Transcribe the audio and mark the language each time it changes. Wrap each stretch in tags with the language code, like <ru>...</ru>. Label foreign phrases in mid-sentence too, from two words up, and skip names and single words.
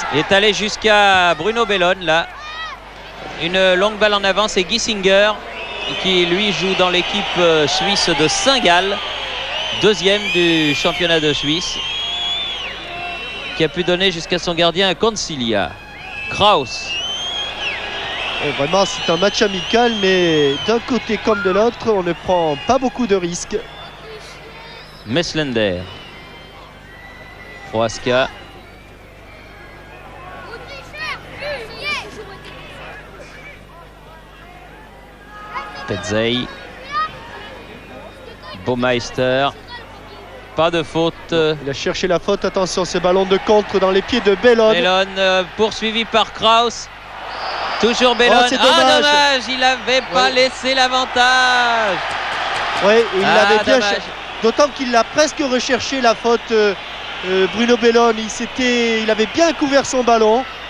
<fr>Il est allé jusqu'à Bruno Bellone là. Une longue balle en avant, c'est Gissinger qui lui joue dans l'équipe suisse de Saint-Gall, deuxième du championnat de Suisse, qui a pu donner jusqu'à son gardien Concilia. Kraus. Et vraiment, c'est un match amical, mais d'un côté comme de l'autre, on ne prend pas beaucoup de risques. Messlender. Prohaska. Petzey. Baumeister. Pas de faute. Il a cherché la faute. Attention, ce ballon de contre dans les pieds de Bellone. Bellone poursuivi par Kraus. Toujours Bellone. Oh, dommage, il n'avait pas laissé l'avantage. Oui, il l'avait bien dommage. D'autant qu'il l'a presque recherché la faute. Bruno Bellone, il avait bien couvert son ballon.</fr>